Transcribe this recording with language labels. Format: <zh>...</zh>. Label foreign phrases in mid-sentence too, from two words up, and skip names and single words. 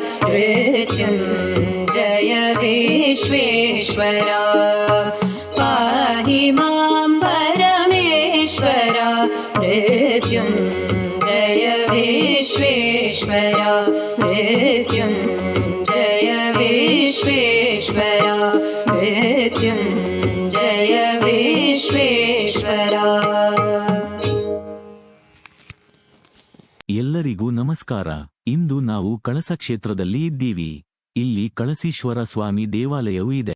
<sa>मृत्युञ्जय विश्वेश्वरा पाहि मां परमेश्वरा मृत्युञ्जय विश्वेश्वरा मृत्युञ्जय विश्वेश्वरा मृत्युञ्जय विश्वेश्वरा</sa> <kn>ಎಲ್ಲರಿಗೂ ನಮಸ್ಕಾರ. ಇಂದು ನಾವು ಕಳಸ ಕ್ಷೇತ್ರದಲ್ಲಿ ಇದ್ದೀವಿ. ಇಲ್ಲಿ ಕಳಸೀಶ್ವರ ಸ್ವಾಮಿ ದೇವಾಲಯವೂ ಇದೆ.</kn>